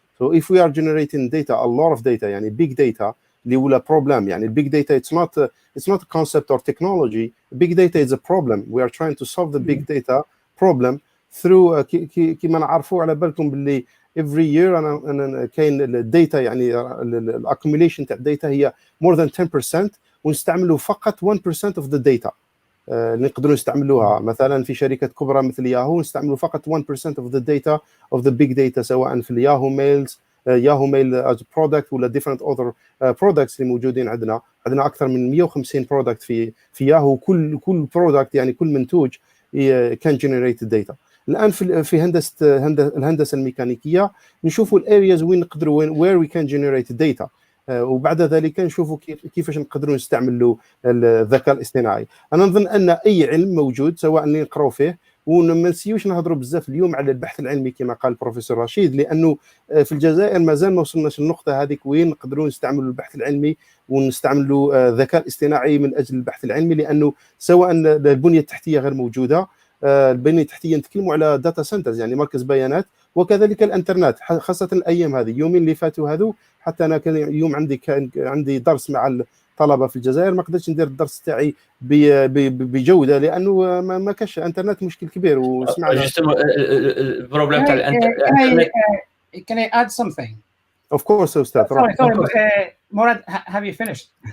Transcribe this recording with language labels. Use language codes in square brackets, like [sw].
[en] So if we are generating data, a lot of data, يعني big data [ar] اللي ولا [en] problem، يعني big data it's not a concept or technology. Big data is a problem. We are trying to solve the big data problem through [ar] كما نعرفوا على بالكم باللي [en] every year انا كاين الداتا، [ar] يعني الاكوميليشن تاع الداتا هي [en] more than 10%، ونستعملوا فقط 1% of the data [ar] اللي نقدروا نستعملوها. مثلا في شركات كبرى مثل ياهو نستعملوا فقط [en] 1% of the data of the big data، [ar] سواء في الياهو ميلز، ياهو ميل [en] as a product [ar] ولا [en] different other products [ar] اللي موجودين عندنا اكثر من 150 product في ياهو. كل product يعني كل منتوج [en] can generate data. [ar] الان في الهندسه الميكانيكيه نشوفوا الارياز وين نقدروا [en] where we can generate data، [ar] وبعد ذلك نشوفوا كيفاش نقدروا نستعملوا الذكاء الاصطناعي. انا نظن ان اي علم موجود سواء اللي نقراو فيه، وما نسيوش نهضروا بزاف اليوم على البحث العلمي كما قال البروفيسور رشيد، لانه في الجزائر مازال ما وصلناش النقطه هذيك وين نقدروا نستعملوا البحث العلمي ونستعملوا الذكاء الاصطناعي من اجل البحث العلمي، لانه سواء البنيه التحتيه غير موجوده، البنيه التحتيه نتكلموا على داتا سنترز يعني مركز بيانات، وكذلك الانترنت خاصه الايام هذه. يومين اللي فاتوا هذو حتى انا كان يوم عندي درس مع الطلبه في الجزائر، ما قدرتش ندير الدرس تاعي بجوده لانه ما كاش انترنت، مشكل كبير. وسمعنا البروبليم تاع الانترنت. [en] Can I add something? Of course, استاذ. Sorry, Morad, have you finished?